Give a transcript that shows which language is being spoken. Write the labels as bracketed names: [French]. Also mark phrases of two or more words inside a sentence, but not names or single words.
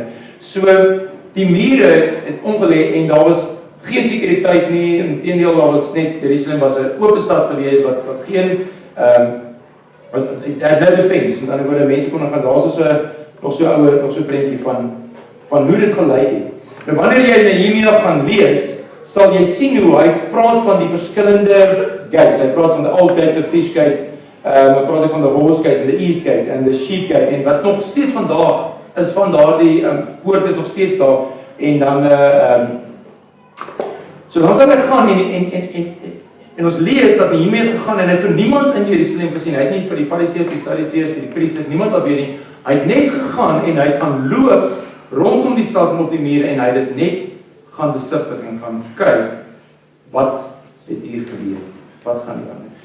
[Afrikaans] So, die mure het omgelê, en daar was geen sekuriteit nie, inteendeel daar was net, Jerusalem was 'n oop stad gewees, wat geen, [English] no defense, [Afrikaans] met ander woorde, mense kon gaan, daar is nog so prentjie van hoe dit gelyk het. Nou wanneer jy Nehemia gaan lees, sal jy sien hoe hy praat van die verskillende gates. Hy praat van [English] the old gate, the fish gate, [Afrikaans] hy praat van [English] the horse gate, the east gate en the sheep gate, [Afrikaans] en wat nog steeds vandag is van daardie poort is nog steeds daar, en dan so dan sal hy gaan en ons lees dat Nehemia het gegaan en hy het vir niemand in Jerusalem gesien. Hy het nie vir die Fariseërs, die Sadduseërs, die priesters, niemand wat weet nie. Hy het net gegaan en hy het gaan loop rondom die stad en op die mure, en hy het dit net gaan besigtig en gaan kyk wat het hier gebeur, wat gaan hier aan.